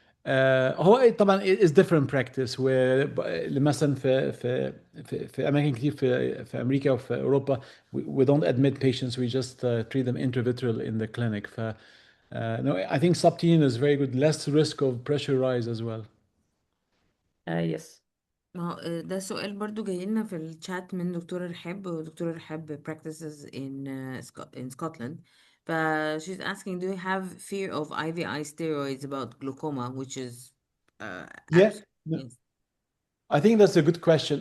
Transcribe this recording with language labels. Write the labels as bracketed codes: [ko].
[en] هو طبعا is different practice where مثلا في اماكن كتير في امريكا وفي اوروبا we don't admit patients, we just treat them intravitreal in the clinic. No, I think subtenon is very good, less risk of pressure rise as well. Yes. [ar] ما هو ده سؤال برضو جاي لنا في الشات من دكتورة رحاب، ودكتورة رحاب practices in Scotland. [en] ف she's asking, do you have fear of IVI steroids about glaucoma, which is Yeah. yes. I think that's a good question.